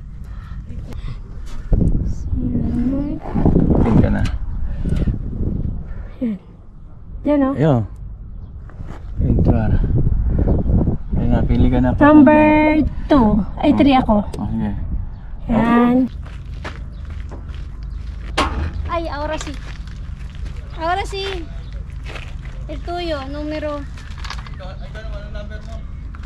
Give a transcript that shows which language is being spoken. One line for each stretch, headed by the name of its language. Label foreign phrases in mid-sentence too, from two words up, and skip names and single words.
Filipino: Pin ka na. Yan. Yan o. Ayo. Enter. Ayan na, pili ka na. Number 2. Ay, 3 ako. Okay. Yan. Ay,
Spanish: ahora sí. Ahora sí. El tuyo, numero.
Filipino: Ay, ano number mo?